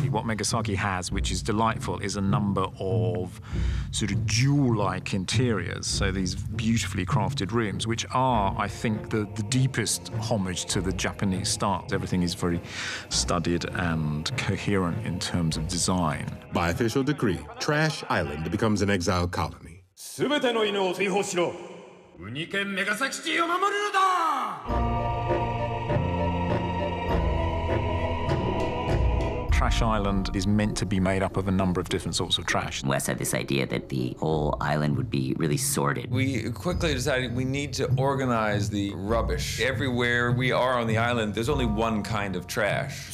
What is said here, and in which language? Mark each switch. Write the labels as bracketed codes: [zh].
[en] What Megasaki has, which is delightful, is a number of sort of jewel-like interiors, so these beautifully crafted rooms, which are, I think, the deepest homage to the Japanese style. Everything is very studied and coherent in terms of design. By official decree, Trash Island becomes an exile colony. [ja] すべての犬を追放しろ。ウニ県メガサキシティを守るのだ。 [en] Trash Island is meant to be made up of a number of different sorts of trash. Wes had this idea that the whole island would be really sorted. We quickly decided we need to organize the rubbish. Everywhere we are on the island, there's only one kind of trash.